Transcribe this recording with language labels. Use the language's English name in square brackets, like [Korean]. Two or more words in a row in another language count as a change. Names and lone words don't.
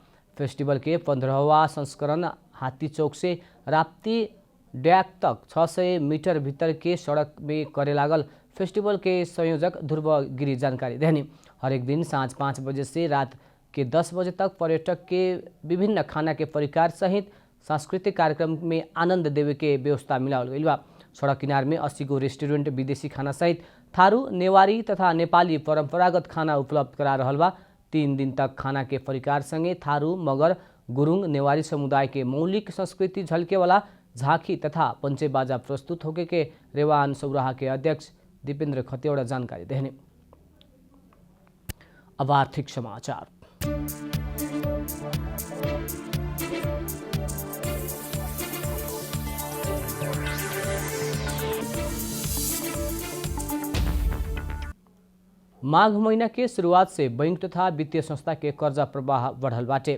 [Bhojpuri] फेस्टिवल के 15वां संस्करण हाथी चौक से राप्ती डैक तक 600 मीटर भीतर के सड़क में करे लागल। फेस्टिवल के संयोजक ध्रुव गिरी जानकारी देनी। हरेक दिन सांझ 5 बजे से रात के 10 बजे तक पर्यटक के विभिन्न खाना के परिकार सहित सांस्कृतिक कार्यक्रम में आनंद देवे के व्यवस्था मिलावल गई बा। सड़क किनार में 80 गो रेस्टोरेंट विदेशी खाना सहित थारू नेवारी तथा नेपाली परंपरागत खाना उपलब्ध करा रहल बा। 3 दिन तक खाना के परिकार संगे थारू मगर गुरुङ नेवारी समुदाय के मौलिक संस्कृति झलके वाला झांकी तथा पंचे बाजा प्रस्तुत होके के रेवान सौराहा के अध्यक्ष दीपेंद्र खतिवड़ा जानकारी देने। अब आर्थिक समाचार। माघ महीना के शुरुआत से बैंक तथा वित्तीय संस्था के कर्जा प्रवाह बढ़ल बाटे।